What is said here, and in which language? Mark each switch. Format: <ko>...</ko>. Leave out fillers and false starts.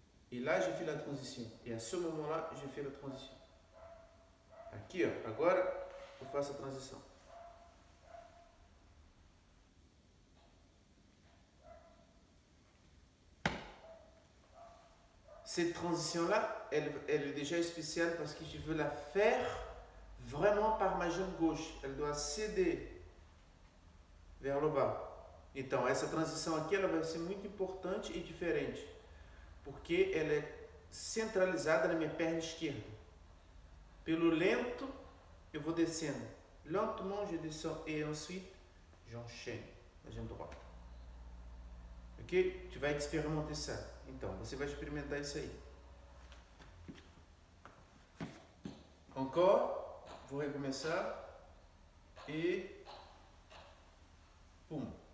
<fr>Et là, je fais la transition. Et à ce moment-là, je fais la transition.</fr> <pt>Aqui, ó, agora eu faço a transição.</pt> <fr>Cette transition-là, elle est déjà spéciale parce que je veux la faire vraiment par ma jambe gauche. Elle doit céder vers le bas.</fr> <pt>Então, essa transição aqui ela vai ser muito importante e diferente, porque ela é centralizada na minha perna esquerda. Pelo lento, eu vou descendo.</pt> <fr>Lentement, je descends et ensuite, j'enchaîne na jambe droite.</fr> <pt>Ok? Tu vai experimentar isso. Então, você vai experimentar isso aí. Encore, vou recomeçar e pum.</pt>